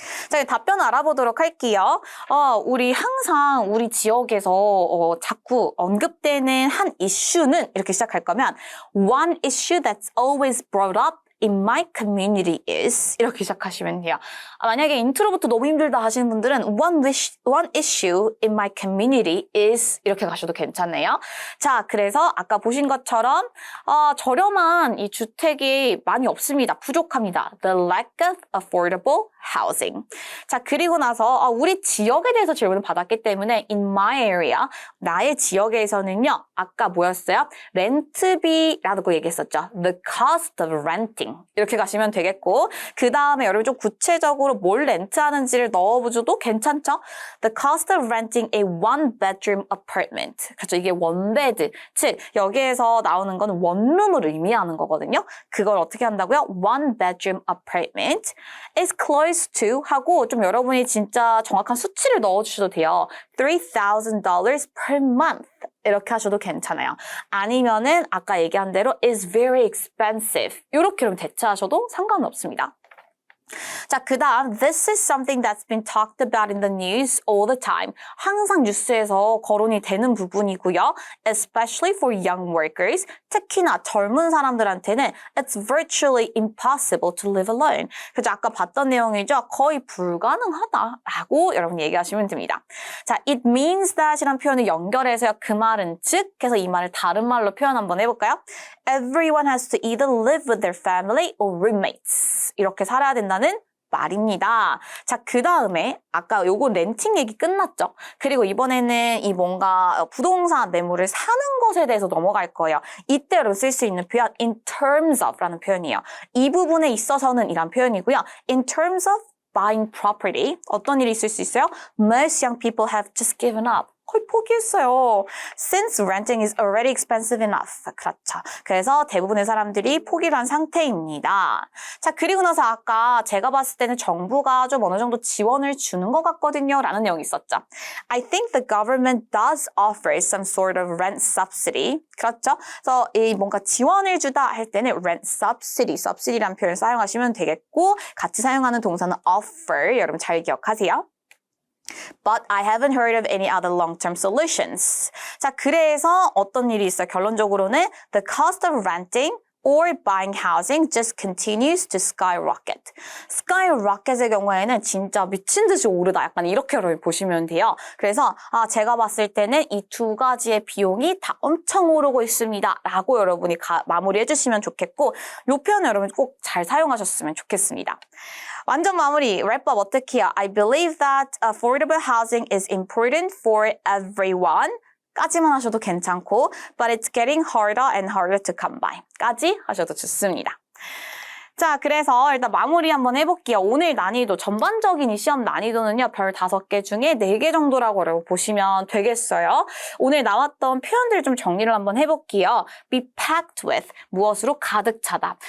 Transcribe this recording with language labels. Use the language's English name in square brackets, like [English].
[Korean] 자, 답변 알아보도록 할게요. 우리 항상 우리 지역에서 자꾸 언급되는 한 이슈는 이렇게 시작할 거면 [English] one issue that's always brought up in my community is [Korean] 이렇게 시작하시면 돼요. 만약에 인트로부터 너무 힘들다 하시는 분들은 [English] one issue in my community is [Korean] 이렇게 가셔도 괜찮네요. 자, 그래서 아까 보신 것처럼 저렴한 이 주택이 많이 없습니다. 부족합니다. [English] The lack of affordable housing. [Korean] 자, 그리고 나서 우리 지역에 대해서 질문을 받았기 때문에 [English] in my area, [Korean] 나의 지역에서는요. 아까 뭐였어요? 렌트비라고 얘기했었죠. [English] The cost of renting. [Korean] renting 이렇게 가시면 되겠고 그 다음에 여러분 좀 구체적으로 뭘 렌트하는지를 넣어보셔도 괜찮죠? [English] The cost of renting a one-bedroom apartment. [Korean] 그렇죠. 이게 원베드. 즉 여기에서 나오는 건 원룸을 의미하는 거거든요. 그걸 어떻게 한다고요? [English] One-bedroom apartment is close to [Korean] 하고 좀 여러분이 진짜 정확한 수치를 넣어주셔도 돼요. [English] $3,000 per month. [Korean] 이렇게 하셔도 괜찮아요. 아니면은 아까 얘기한 대로 [English] is very expensive. [Korean] 이렇게 좀 대체하셔도 상관은 없습니다. 자, 그 다음 [English] This is something that's been talked about in the news all the time. [Korean] 항상 뉴스에서 거론이 되는 부분이고요. [English] Especially for young workers. [Korean] 특히나 젊은 사람들한테는 [English] It's virtually impossible to live alone. [Korean] 그죠? 아까 봤던 내용이죠. 거의 불가능하다라고 여러분 얘기하시면 됩니다. 자, [English] it means that [Korean] 이란 표현을 연결해서요. 그 말은 즉, 그래서 이 말을 다른 말로 표현 한번 해볼까요? [English] Everyone has to either live with their family or roommates. [Korean] 이렇게 살아야 된다는 말입니다. 자, 그 다음에 아까 요거 렌팅 얘기 끝났죠? 그리고 이번에는 이 뭔가 부동산 매물을 사는 것에 대해서 넘어갈 거예요. 이때로 쓸 수 있는 표현 [English] in terms of [Korean] 라는 표현이에요. 이 부분에 있어서는 이란 표현이고요. [English] in terms of buying property [Korean] 어떤 일이 있을 수 있어요? [English] Most young people have just given up. [Korean] 거의 포기했어요. [English] Since renting is already expensive enough. [Korean] 그렇죠. 그래서 대부분의 사람들이 포기를 한 상태입니다. 자, 그리고 나서 아까 제가 봤을 때는 정부가 좀 어느 정도 지원을 주는 것 같거든요. 라는 내용이 있었죠. [English] I think the government does offer some sort of rent subsidy. [Korean] 그렇죠. 그래서 이 뭔가 지원을 주다 할 때는 rent subsidy라는 표현을 사용하시면 되겠고 같이 사용하는 동사는 offer. 여러분 잘 기억하세요. [English] But I haven't heard of any other long-term solutions. [Korean] 자, 그래서 어떤 일이 있어요? 결론적으로는 [English] the cost of renting or buying housing just continues to skyrocket. [Korean] skyrocket의 경우에는 진짜 미친 듯이 오르다. 약간 이렇게 여러분 보시면 돼요. 그래서 제가 봤을 때는 이 두 가지의 비용이 다 엄청 오르고 있습니다. 라고 여러분이 마무리해 주시면 좋겠고 이 표현 여러분 꼭 잘 사용하셨으면 좋겠습니다. 완전 마무리, 랩업 어떻게 해요? [English] I believe that affordable housing is important for everyone. [Korean] 까지만 하셔도 괜찮고 [English] but it's getting harder and harder to come by. [Korean] 까지 하셔도 좋습니다. 자, 그래서 일단 마무리 한번 해볼게요. 오늘 난이도, 전반적인 이 시험 난이도는요. 별 5개 중에 4개 정도라고 보시면 되겠어요. 오늘 나왔던 표현들 좀 정리를 한번 해볼게요. [English] be packed with, [Korean] 무엇으로 가득 차다.